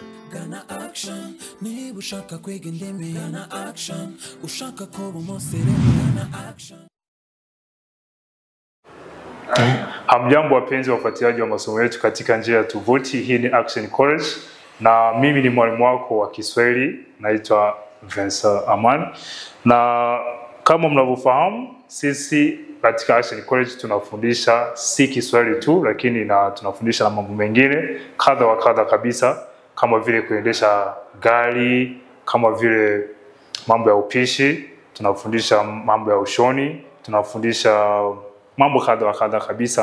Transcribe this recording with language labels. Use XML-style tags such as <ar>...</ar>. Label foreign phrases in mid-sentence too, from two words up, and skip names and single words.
<rw>Gana action, niba ushaka kwiga indimi gana action, ushaka kuba umusirimu gana action.</rw> <sw>Hamjambo wapenzi wafuatiliaji wa masomo yetu katika njia ya tovuti. Hii ni Action College na mimi ni mwalimu wako wa Kiswahili, naitwa Vincent Amani. Na kama mnavyofahamu, sisi katika Action College tunafundisha si Kiswahili tu, lakini tunafundisha na mambo mengine kadha wa kadha kabisa, kama vile kuendesha gari, kama vile mambo ya upishi, tunafundisha mambo ya ushoni, tunafundisha mambo kadha wa kadha kabisa.</sw>